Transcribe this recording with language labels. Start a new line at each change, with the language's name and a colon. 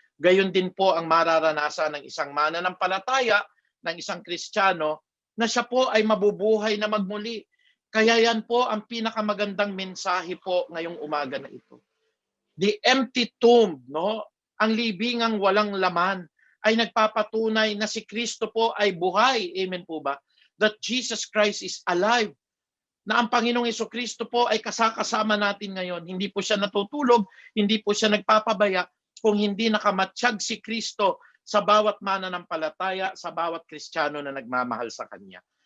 Filipino: Gayon din po ang mararanasan ng isang mananampalataya, ng isang Kristiyano, na siya po ay mabubuhay na magmuli. Kaya yan po ang pinakamagandang mensahe po ngayong umaga na ito.
English: The empty tomb,
Filipino: no? Ang libingang walang laman ay nagpapatunay na si Kristo po ay buhay. Amen po ba?
English: That Jesus Christ is alive.
Filipino: Na ang Panginoong Jesucristo po ay kasama natin ngayon. Hindi po siya natutulog, hindi po siya nagpapabaya, kung hindi nakamatsyag si Kristo sa bawat mananampalataya, sa bawat Kristiyano na nagmamahal sa Kanya.